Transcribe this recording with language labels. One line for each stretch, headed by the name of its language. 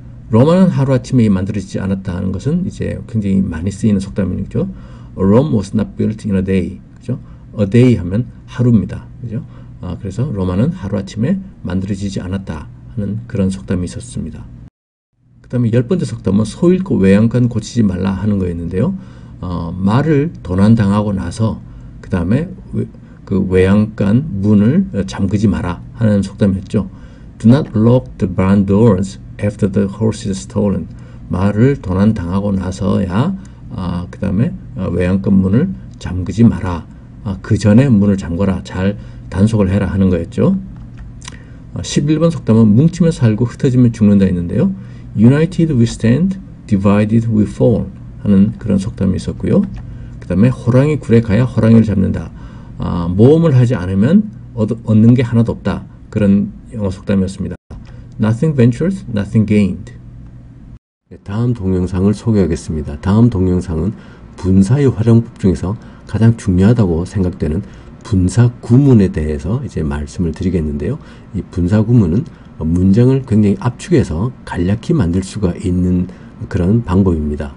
Korean: 로마는 하루아침에 만들어지지 않았다 하는 것은 이제 굉장히 많이 쓰이는 속담이죠.
English: Rome was not built in a day.
Korean: 그죠? A day 하면 하루입니다. 그죠? 그래서 로마는 하루아침에 만들어지지 않았다 하는 그런 속담이 있었습니다. 그 다음에 10번째 속담은 소 잃고 외양간 고치지 말라 하는 거였는데요. 말을 도난당하고 나서 그 다음에 그 외양간 문을 잠그지 마라 하는 속담이었죠.
English: Do not lock the barn doors after the horse is stolen.
Korean: 말을 도난당하고 나서야 그 다음에 외양간 문을 잠그지 마라. 그 전에 문을 잠궈라. 잘 단속을 해라 하는 거였죠. 11번 속담은 뭉치면 살고 흩어지면 죽는다 했는데요.
English: United we stand, divided we fall
Korean: 하는 그런 속담이 있었고요. 그 다음에 호랑이 굴에 가야 호랑이를 잡는다. 모험을 하지 않으면 얻는 게 하나도 없다. 그런 영어 속담이었습니다.
English: Nothing ventured, nothing gained.
Korean: 다음 동영상을 소개하겠습니다. 다음 동영상은 분사의 활용법 중에서 가장 중요하다고 생각되는 분사 구문에 대해서 이제 말씀을 드리겠는데요. 이 분사 구문은 문장을 굉장히 압축해서 간략히 만들 수가 있는 그런 방법입니다.